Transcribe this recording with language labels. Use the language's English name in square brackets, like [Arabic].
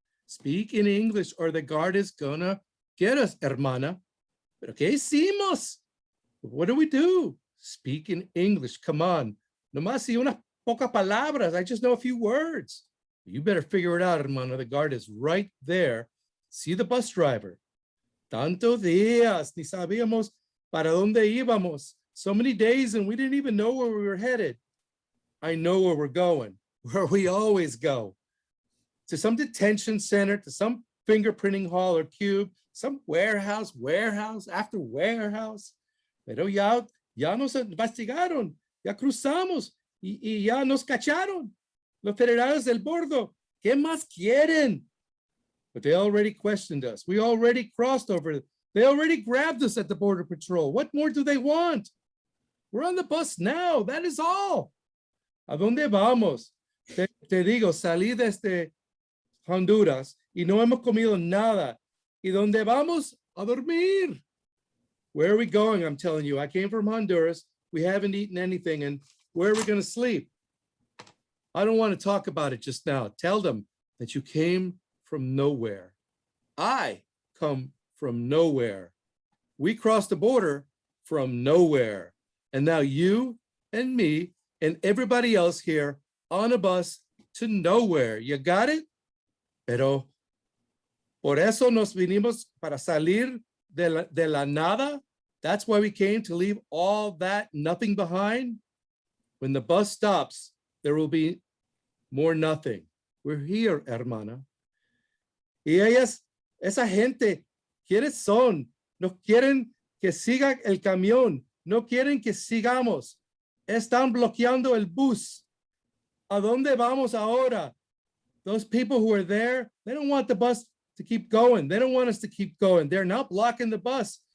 [English] Speak in English or the guard is going to get us, hermana. [Spanish] ¿Pero qué hicimos? [English] What do we do? Speak in English. Come on. [Spanish] Nomás si unas pocas palabras. [English] I just know a few words. You better figure it out, hermana. The guard is right there. See the bus driver. [Spanish] Tantos días, ni sabíamos para dónde íbamos. [English] So many days and we didn't even know where we were headed. I know where we're going, where we always go. To some detention center, to some fingerprinting hall or cube, some warehouse after warehouse. [Spanish] Pero ya nos investigaron, ya cruzamos y ya nos cacharon. Los federales del bordo, ¿qué más quieren? [English] But they already questioned us. We already crossed over. They already grabbed us at the Border Patrol. What more do they want? We're on the bus now. That is all. [Spanish] ¿A dónde vamos? Te digo, salí desde Honduras y no hemos comido nada. ¿Y dónde vamos? A dormir. [English] Where are we going? I'm telling you, I came from Honduras. We haven't eaten anything. And where are we going to sleep? I don't want to talk about it just now. Tell them that you came from nowhere. I come from nowhere. We crossed the border from nowhere. And now you and me and everybody else here on a bus to nowhere. You got it? Pero por eso nos vinimos para salir de la nada. That's why we came, to leave all that nothing behind. When the bus stops, there will be more nothing. We're here, hermana. [Spanish] Y ellas, esa gente, ¿quiénes son? No quieren que siga el camión. No quieren que sigamos. Están bloqueando el bus. ¿A dónde vamos ahora? [English] Those people who are there, they don't want the bus to keep going. They don't want us to keep going. They're now blocking the bus.